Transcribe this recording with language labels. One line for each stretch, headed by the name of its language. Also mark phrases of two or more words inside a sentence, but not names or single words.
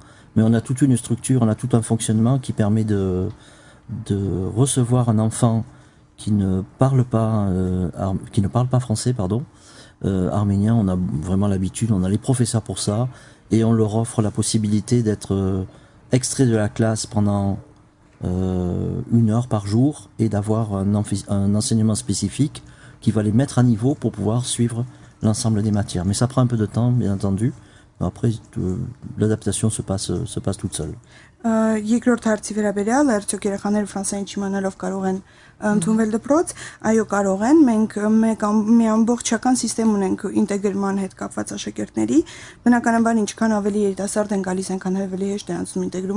French: Mais on a toute une structure, on a tout un fonctionnement qui permet de recevoir un enfant qui ne parle pas français, arméniens, on a vraiment l'habitude, on a les professeurs pour ça, et on leur offre la possibilité d'être extrait de la classe pendant 1 heure par jour et d'avoir un enseignement spécifique qui va les mettre à niveau pour pouvoir suivre l'ensemble des matières. Mais ça prend un peu de temps, bien entendu. Après, l'adaptation se passe toute seule.
Armenian: Երկրորդ հարցի վերաբերյալ արդյոք երեխաները ֆրանսերեն չիմանալով կարող են ընդունվել դպրոց, այո կարող են, մենք մի ամբողջական համակարգ ունենք ինտեգրման հետ կապված աշակերտների, բնականաբար ինչքան ավելի երիտասարդ են գալիս, այնքան ավելի հեշտ է անցնում ինտեգրումը,